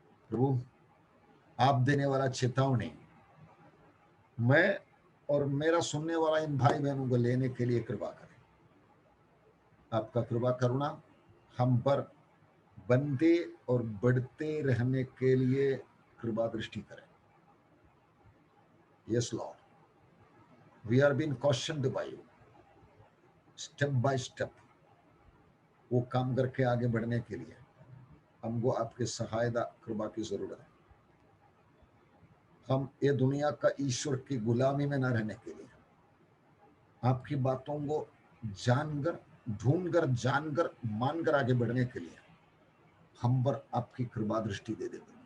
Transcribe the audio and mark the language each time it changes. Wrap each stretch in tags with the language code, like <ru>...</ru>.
<hi>प्रभु, आप देने वाला चेतावनी मैं और मेरा सुनने वाला इन भाई बहनों को लेने के लिए कृपा करें। आपका कृपा करुणा हम पर बनते और बढ़ते रहने के लिए कृपा दृष्टि करें।</hi> <en>Yes, Lord, we are being cautioned by you, step by step.</en> <hi>वो काम करके आगे बढ़ने के लिए हमको आपके सहायता कृपा की जरूरत है। हम ये दुनिया का ईश्वर की गुलामी में न रहने के लिए, आपकी बातों को जानकर, ढूंढकर, जानकर, मानकर आगे बढ़ने के लिए हम पर आपकी कृपा दृष्टि दे दे।</hi>